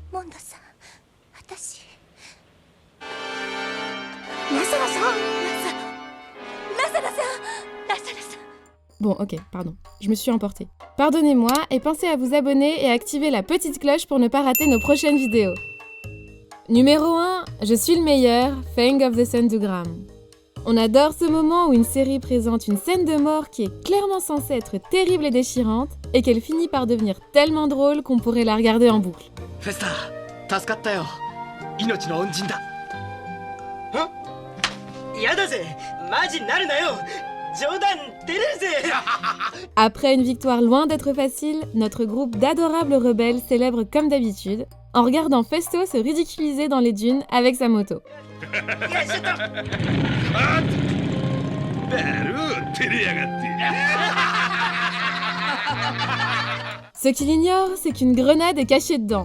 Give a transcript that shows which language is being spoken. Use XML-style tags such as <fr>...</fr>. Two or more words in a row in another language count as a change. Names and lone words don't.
<fr>Bon, ok, pardon, je me suis emportée. Pardonnez-moi et pensez à vous abonner et activer la petite cloche pour ne pas rater nos prochaines vidéos. Numéro 1, je suis le meilleur, Fang of the Sendugram. On adore ce moment où une série présente une scène de mort qui est clairement censée être terrible et déchirante, et qu'elle finit par devenir tellement drôle qu'on pourrait la regarder en boucle.</fr> <ja>フェスタ、助かったよ。命の恩人だ. Hein? やだぜ、マジなるなよ. 冗談てれるぜ.</ja> <fr>Après une victoire loin d'être facile, notre groupe d'adorables rebelles célèbre comme d'habitude, en regardant Festo se ridiculiser dans les dunes avec sa moto. Ce qu'il ignore, c'est qu'une grenade est cachée dedans.</fr>